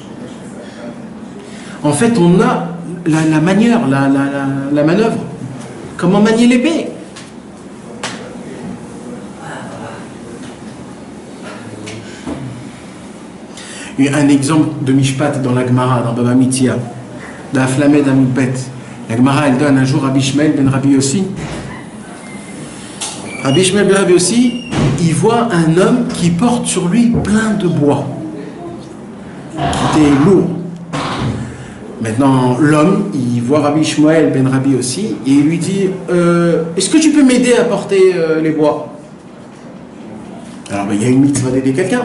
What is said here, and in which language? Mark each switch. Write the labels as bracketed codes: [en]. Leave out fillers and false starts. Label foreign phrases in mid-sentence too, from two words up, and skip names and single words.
[fr] En fait, on a la manière, la manœuvre. Comment manier l'épée? Il y a un exemple de Mishpat dans la Gemara, dans Baba Mitzia, dans la Flamed Amoudbet. La Gemara, elle donne un jour Rabbi Ishmael ben Rabbi Yossi. Rabbi Ishmael ben Rabbi Yossi, il voit un homme qui porte sur lui plein de bois, qui était lourd. Maintenant, l'homme, il voit Rabbi Ishmael ben Rabbi Yossi et il lui dit est-ce que tu peux m'aider à porter les bois? Alors, il y a une mitzvah d'aider quelqu'un.